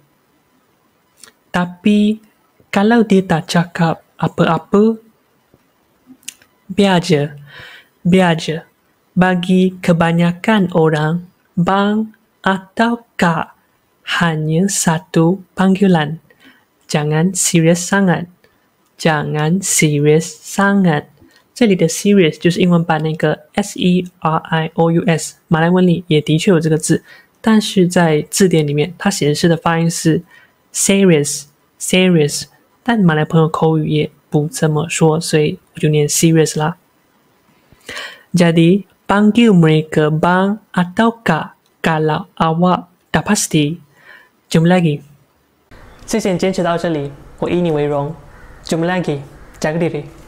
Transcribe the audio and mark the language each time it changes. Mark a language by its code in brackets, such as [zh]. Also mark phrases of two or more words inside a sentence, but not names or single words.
[ms] Tapi, kalau dia tak cakap apa-apa, biar je. Bagi kebanyakan orang, bang atau kak hanya satu panggilan. Jangan serius sangat. [zh] 这里的 serious 就是英文版那个 serious， 马来文里也的确有这个字，但是在字典里面它显示的发音是 serious， 但马来朋友口语也不这么说，所以我就念 serious 啦。 [ms] Jadi, panggil mereka bang atau kak kalau awak tak pasti. Jom lagi. [zh] 谢谢你坚持到这里，我以你为荣。 [ms] Jom lagi， jaga diri。